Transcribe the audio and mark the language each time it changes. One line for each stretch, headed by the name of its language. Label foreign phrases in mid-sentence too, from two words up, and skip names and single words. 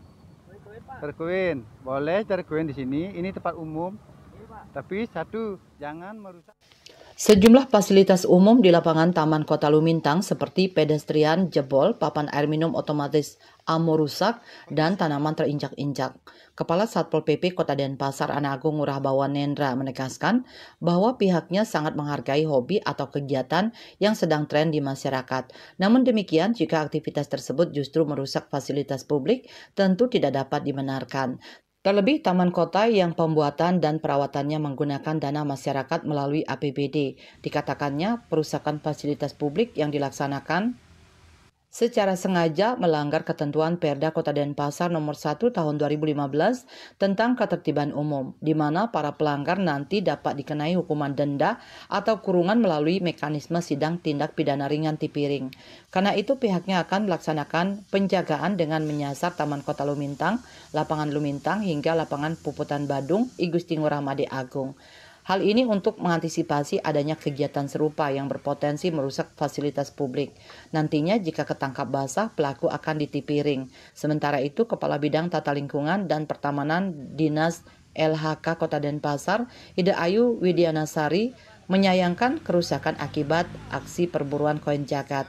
Indonesian: Cari koin. Boleh cari koin di sini. Ini tempat umum. Tapi satu, jangan merusak. Sejumlah fasilitas umum di lapangan Taman Kota Lumintang seperti pedestrian jebol, papan air minum otomatis amur rusak, dan tanaman terinjak-injak. Kepala Satpol PP Kota Denpasar Ana Agung Ngurah Bawan Nendra menegaskan bahwa pihaknya sangat menghargai hobi atau kegiatan yang sedang tren di masyarakat. Namun demikian, jika aktivitas tersebut justru merusak fasilitas publik, tentu tidak dapat dibenarkan. Terlebih taman kota yang pembuatan dan perawatannya menggunakan dana masyarakat melalui APBD. Dikatakannya perusakan fasilitas publik yang dilaksanakan secara sengaja melanggar ketentuan Perda Kota Denpasar Nomor 1 Tahun 2015 tentang ketertiban umum, di mana para pelanggar nanti dapat dikenai hukuman denda atau kurungan melalui mekanisme sidang tindak pidana ringan Tipiring. Karena itu pihaknya akan melaksanakan penjagaan dengan menyasar Taman Kota Lumintang, Lapangan Lumintang hingga Lapangan Puputan Badung, I Gusti Ngurah Made Agung. Hal ini untuk mengantisipasi adanya kegiatan serupa yang berpotensi merusak fasilitas publik. Nantinya jika ketangkap basah, pelaku akan ditipiring. Sementara itu, Kepala Bidang Tata Lingkungan dan Pertamanan Dinas LHK Kota Denpasar, Ida Ayu Widianasari, menyayangkan kerusakan akibat aksi perburuan koin jagat.